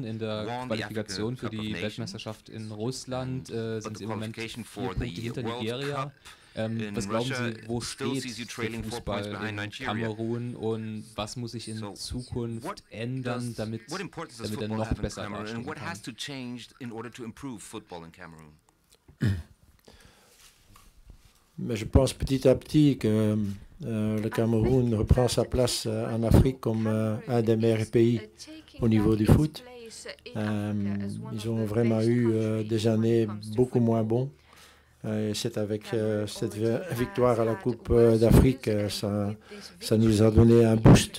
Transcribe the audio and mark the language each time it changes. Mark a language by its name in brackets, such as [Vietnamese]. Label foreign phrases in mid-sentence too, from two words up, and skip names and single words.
[German] In der Qualifikation für die Weltmeisterschaft in Russland sind sie im Moment 4 Punkte hinter Nigeria. Was glauben Sie, wo steht der Fußball in Kamerun und was muss sich in Zukunft ändern, damit er noch besser dastehen kann? [French] Mais je pense petit à petit que le Cameroun reprend sa place en Afrique comme un des meilleurs pays au niveau du foot. Ils ont vraiment eu des années beaucoup moins bons. Et c'est avec cette victoire à la Coupe d'Afrique, ça nous a donné un boost.